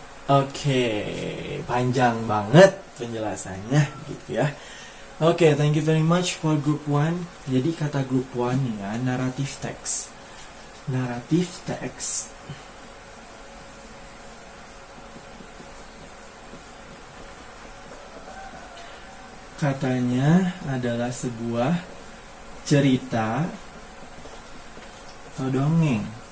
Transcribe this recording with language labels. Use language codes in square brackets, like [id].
[id] Oke, panjang banget penjelasannya gitu ya. [en] Oke, thank you very much for group 1. [id] Jadi kata group 1 ya, narrative text. Narrative text katanya adalah sebuah cerita atau dongeng.